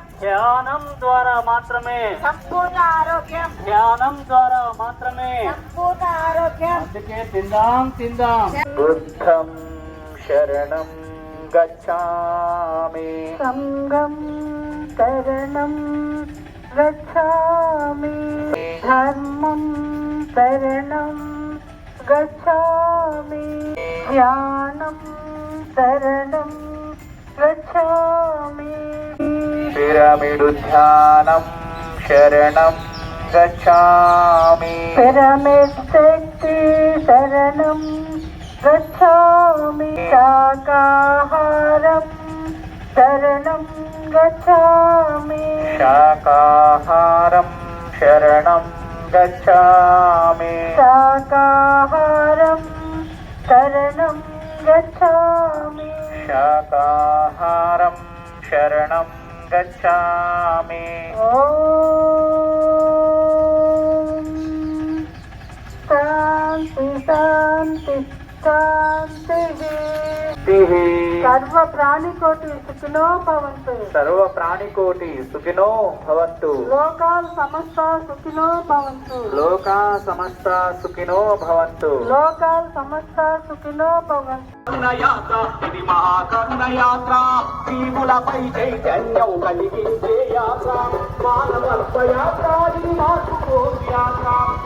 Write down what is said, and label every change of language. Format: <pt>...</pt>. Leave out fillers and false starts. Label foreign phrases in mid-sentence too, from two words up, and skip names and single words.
<te>ధ్యానం ద్వారా మాత్రమే, సంపూర్ణ ఆరోగ్యం. ధ్యానం ద్వారా మాత్రమే. సంపూర్ణ ఆరోగ్యం. అందుకే తిందాం.</te> <sa>బుద్ధం శరణం గచ్ఛామి, సంగం శరణం गच्छामि धर्मं शरणं गच्छामि ध्यानं शरणं गच्छामि పిరమిడు ధ్యానం శరణం గచ్ఛామి पिरामिड शक्ति शरणं गच्छामि शाकाहारं शरणं गच्छामि శాకాహారం శరణం గచ్ఛామి शाकाहारं शरणं गच्छामि శాకాహారం శరణం గచ్ఛామి ॐ शान्ति शान्ति शान्तिः सर्व प्राणिकोटि सुखिनो भवन्तु సర్వ ప్రాణికోటి సుఖినో భవంతు लोकाल समस्त सुखिनो भवन्तु లోకా సమస్త సుఖినో భవంతు लोकाल समस्त सुखिनो भवन्तु</sa> <te>యాత్ర ఇది మహాకర్ణ యాత్ర జీవులపై చైతన్యం కలిగించే యాత్ర మానవత్వ యాత్ర ఇది మార్పు యాత్ర</te>